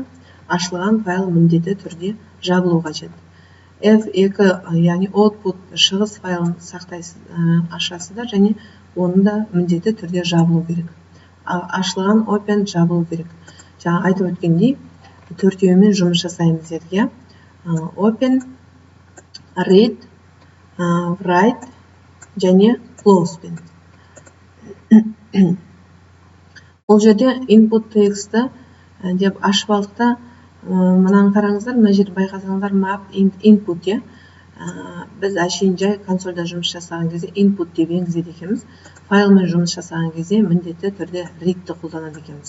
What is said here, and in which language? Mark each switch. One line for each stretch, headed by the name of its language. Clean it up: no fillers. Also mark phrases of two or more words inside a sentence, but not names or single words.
Kazakh: Ашылған файл міндетті түрде жабылу қажет. F2, яғни output шығыс файлын ашасыздар, және оны да міндетті түрде жабылу керек. Ашылған open жабылу керек. Жаңа айтып өткендей, төртеуімен жұмыс жасаймыз дедік.
English: Open, read, write
Kazakh: және close. Бұл жерде
English: input text
Kazakh: деп ашып алдық та, мынаны қараңыздар, мына жерде байқасаңыздар
English: map input,
Kazakh: біз әшейін жай консольда жұмыс жасаған кезде input деп енгізеді екенбіз. Файлмен жұмыс жасаған кезде міндетті түрде readті қолданады екенбіз.